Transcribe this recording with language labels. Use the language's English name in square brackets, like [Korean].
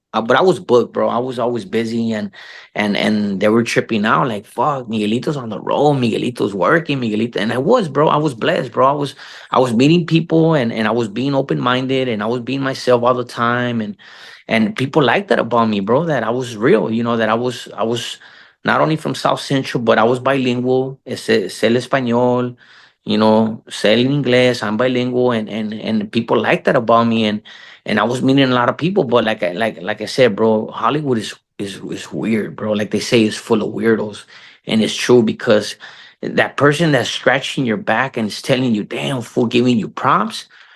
[English] But I was booked, bro. I was always busy, and they were tripping out like, fuck, Miguelito's on the road, Miguelito's working, Miguelito, and I was, bro. I was blessed, bro. I was meeting people, and I was being open minded, and I was being myself all the time, and people liked that about me, bro. That I was real, that I was not only from South Central, but I was bilingual. [Spanish] Sé el español, sé el inglés. [English] I'm bilingual, and people liked that about me, and I was meeting a lot of people. But like I said, bro, Hollywood is weird, bro. Like they say, it's full of weirdos, and it's true because that person that's scratching your back and is telling you, "Damn, for giving you props."